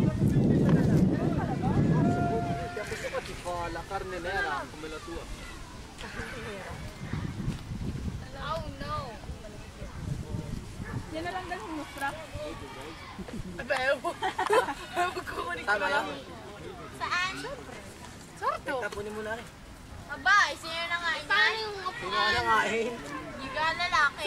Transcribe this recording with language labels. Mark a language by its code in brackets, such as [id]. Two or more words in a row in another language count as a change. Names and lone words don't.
[it] La carne nera come la tua. [en] Oh no. [tl] Yan na lang ganun mo, Fra. Kukunin ko lang. Saan? Sarto. Tapunin mo na rin. Aba, sino na nga yan? Paano yung upuan? Nangain. Hindi ka lalaki.